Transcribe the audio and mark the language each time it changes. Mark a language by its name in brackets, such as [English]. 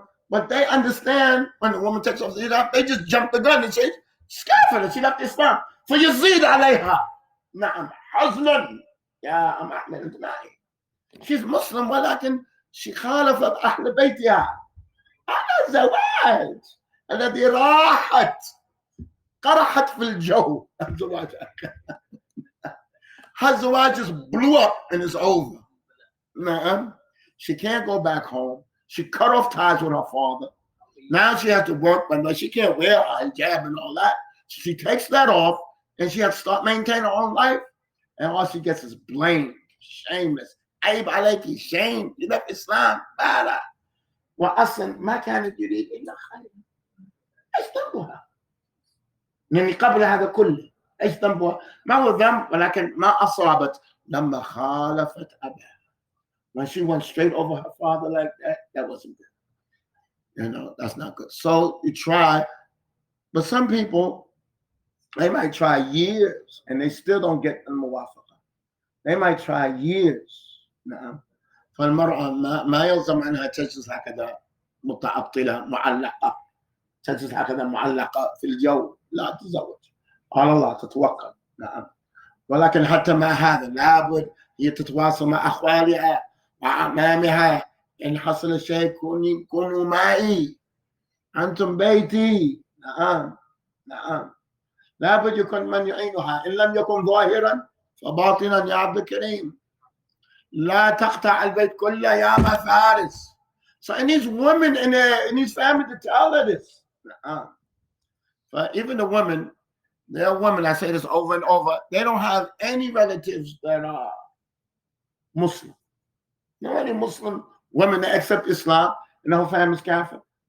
[English] But they understand when the woman takes off the hijab, they just jump the gun and say, she's kafara. She left Islam. For Yazid alayha. [Arabic] نعم حزنا يا أم أحمد أنت معي. [English] She's Muslim [Arabic] ولكن she خالفت أهل بيتها على الزواج الذي راحت قرحت في الجو. [English] الزواج her زواج just blew up and it's over. نعم. She can't go back home. She cut off ties with her father. Now she has to work, but she can't wear a hijab and all that. She takes that off and she has to start maintaining her own life. And all she gets is blamed, shameless. [Arabic] عيب عليكي, shame. [English] You left Islam. بلا. [Arabic] وأصلا ما كانت يريد إلا خير. إيش ذنبها؟ لأن قبل هذا كله إيش ذنبها؟ ما هو ذنب ولكن ما أصابت لما خالفت أباها. [English] When she went straight over her father like that, that wasn't good. You know, that's not good. So you try, but some people, they might try years and they still don't get the muwafaqa. They might try years. نعم. [Arabic] فالمرأة ما يلزم عنها تجلس هكذا متعطلة معلقة. تجلس هكذا معلقة في الجو. لا تتزوج. على الله تتوكل. نعم. ولكن حتى مع هذا لابد هي تتواصل مع أخوالها مع أمامها. إن حصل شيء كونوا معي. أنتم بيتي. نعم. نعم. لابد يكون من يعينها. إن لم يكن ظاهرا فباطنا يا عبد الكريم. لا تقطع البيت كله يا ما فارس. [English] So it needs women in his family to tell her this. But even the women, there are women, I say this over and over, they don't have any relatives that are Muslim. There are any Muslim women that accept Islam and the whole family's Kafir.